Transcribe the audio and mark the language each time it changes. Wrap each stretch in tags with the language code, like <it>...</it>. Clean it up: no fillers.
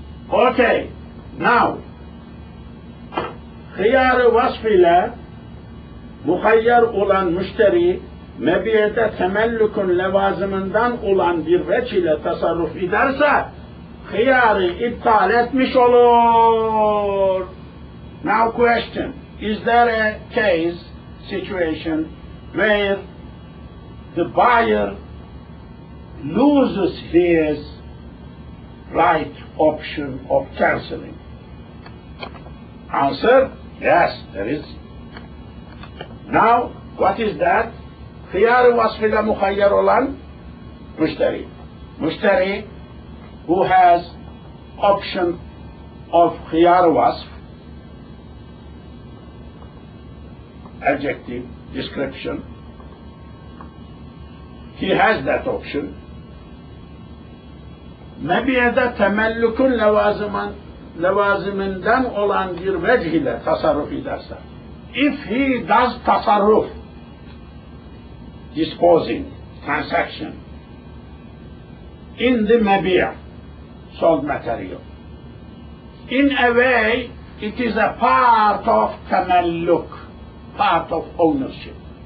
<en>Okay, now,</en> <tr>hıyar-ı vasf ile muhayyar olan müşteri, mebiyede temellükün levazımından olan bir veç ile tasarruf ederse, hıyarı iptal etmiş olur.</tr> <en>Now question, is there a case, situation, where the buyer loses his right option of cancelling? Answer, yes, there is. Now, what is that?</en> <tr>Hıyar-ı vasfıyla muhayyar olan müşteri.</tr> <en>Müşteri who has option of hıyar-ı vasf, adjective, description. He has that option.</en> <tr>Mebiyede temellükün levaziminden olan bir vecih ile tasarruf ederse.</tr> <en>If he does tasarruf, disposing, transaction, in the mebiya, sold material, in a way it is a part of temelluk, part of ownership.</en>